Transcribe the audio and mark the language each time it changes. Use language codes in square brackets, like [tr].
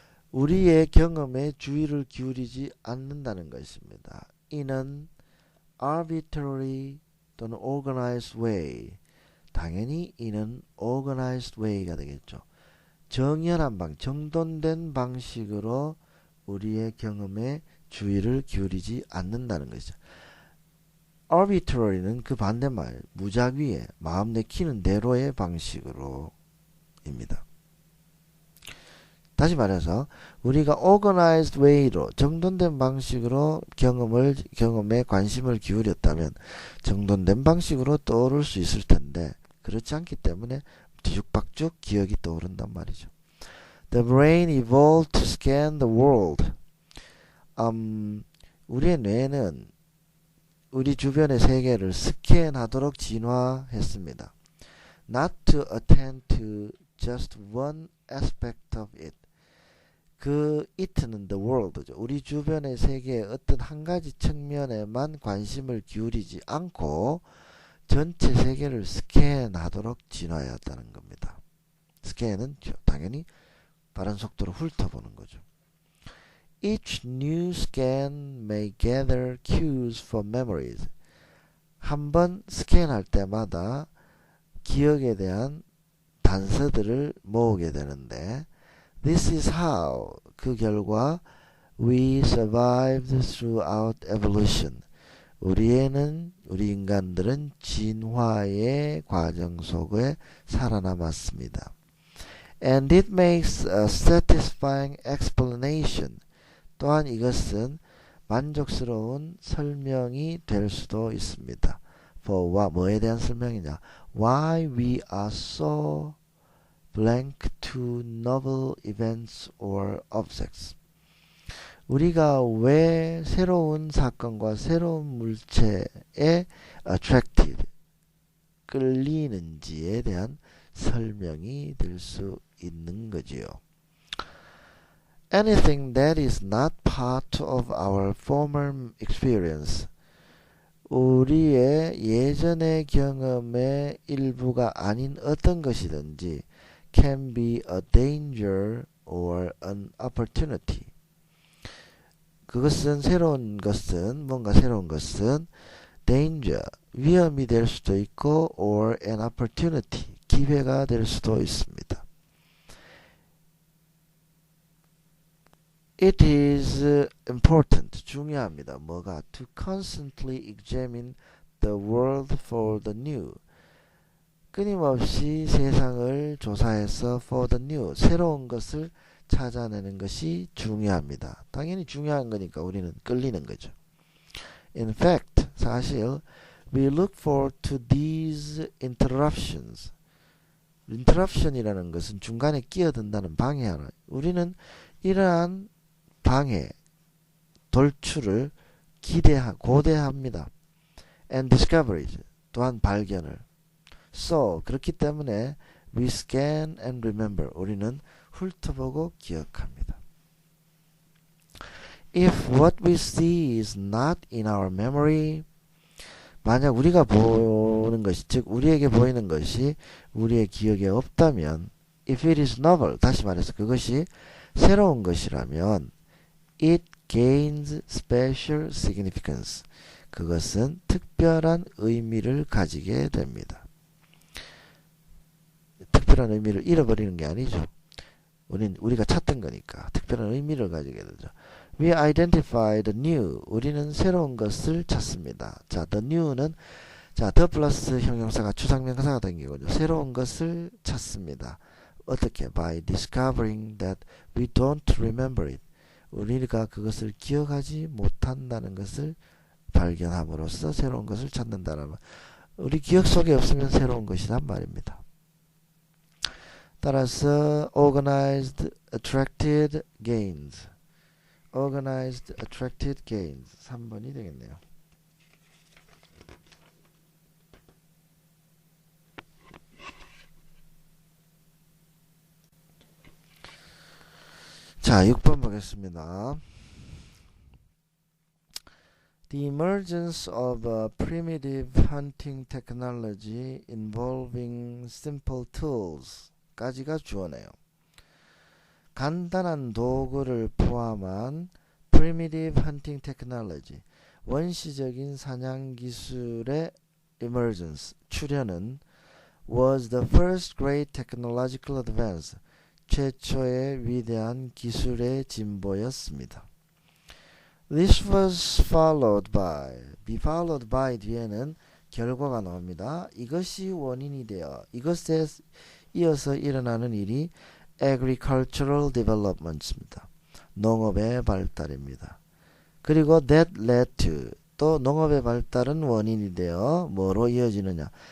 [ko] 우리의 경험에 주의를 기울이지 않는다는 것입니다. [en] In an arbitrary [ko] 또는 [en] organized way. [ko] 당연히 [en] in an organized way [ko] 가 되겠죠. 정연한 정돈된 방식으로 우리의 경험에 주의를 기울이지 않는다는 것이죠. arbitrary는 그 반대말, 무작위의 마음 내키는 대로의 방식으로 입니다. 다시 말해서 우리가 [en] organized way [ko] 로 정돈된 방식으로 경험에 관심을 기울였다면 정돈된 방식으로 떠오를 수 있을 텐데 그렇지 않기 때문에 뒤죽박죽 기억이 떠오른단 말이죠. [en] The brain evolved to scan the world. [ko] 우리의 뇌는 우리 주변의 세계를 스캔하도록 진화했습니다. [en] Not to attend to just one aspect of it. [ko] 그 it는 the world죠. 우리 주변의 세계의 어떤 한 가지 측면에만 관심을 기울이지 않고 전체 세계를 스캔하도록 진화하였다는 겁니다. 스캔은 당연히 빠른 속도로 훑어보는 거죠. [en] Each new scan may gather cues for memories. [ko] 한번 스캔할 때마다 기억에 대한 단서들을 모으게 되는데 [en] This is how, [ko] 그 결과 [en] we survived throughout evolution. [ko] 우리 인간들은 진화의 과정 속에 살아남았습니다. [en] And it makes a satisfying explanation. [ko] 또한 이것은 만족스러운 설명이 될 수도 있습니다. For 뭐에 대한 설명이냐? [en] Why we are so blank to novel events or objects. [ko] 우리가 왜 새로운 사건과 새로운 물체에 attracted, 끌리는지에 대한 설명이 될 수 있는 거지요. [en] Anything that is not part of our former experience. [ko] 우리의 예전의 경험의 일부가 아닌 어떤 것이든지 [en] can be a danger or an opportunity. [ko] 그것은 뭔가 새로운 것은 danger, 위험이 될 수도 있고 [en] or an opportunity, [ko] 기회가 될 수도 있습니다. [en] It is important, [ko] 중요합니다. 뭐가? [en] To constantly examine the world for the new. [ko] 끊임없이 세상을 조사해서 [en] for the new, [ko] 새로운 것을 찾아내는 것이 중요합니다. 당연히 중요한 거니까 우리는 끌리는 거죠. [en] In fact, [ko] 사실 [en] we look forward to these interruptions. [ko] interruption이라는 것은 중간에 끼어든다는 방해하는. 우리는 이러한 방해, 돌출을 고대합니다. [en] And discoveries, [ko] 또한 발견을. [en] So, [ko] 그렇기 때문에 [en] we scan and remember. [ko] 우리는 훑어보고 기억합니다. [en] If what we see is not in our memory, [ko] 만약 우리가 보는 것이, 즉 우리에게 보이는 것이 우리의 기억에 없다면, [en] if it is novel, [ko] 다시 말해서 그것이 새로운 것이라면, [en] it gains special significance. [ko] 그것은 특별한 의미를 가지게 됩니다. 특별한 의미를 잃어버리는 게 아니죠. 우리가 찾던 거니까 특별한 의미를 가지게 되죠. [en] We identify the new. [ko] 우리는 새로운 것을 찾습니다. 자, the new는 자, the 플러스 형용사가 추상명사가 된 거죠. 새로운 것을 찾습니다. 어떻게? [en] By discovering that we don't remember it. [ko] 우리가 그것을 기억하지 못한다는 것을 발견함으로써 새로운 것을 찾는다는 말. 우리 기억 속에 없으면 새로운 것이란 말입니다. 따라서 organized attracted gains. organized attracted gains 3번이 되겠네요. 자, 6번 보겠습니다. [en] The emergence of a primitive hunting technology involving simple tools [ko] 까지가 주어네요. 간단한 도구를 포함한 [en] primitive hunting technology, [ko] 원시적인 사냥 기술의 emergence, 출현은 [en] was the first great technological advance, [ko] 최초의 위대한 기술의 진보였습니다. [en] This was followed by, be followed by [ko] 뒤에는 결과가 나옵니다. 이것이 원인이 되어 이것에 이어서 일어나는 일이 [en] agricultural development [ko] 입니다. 농업의 발달입니다. 그리고 [en] that led to, [ko] 또 농업의 발달은 원인이 되어 뭐로 이어지느냐?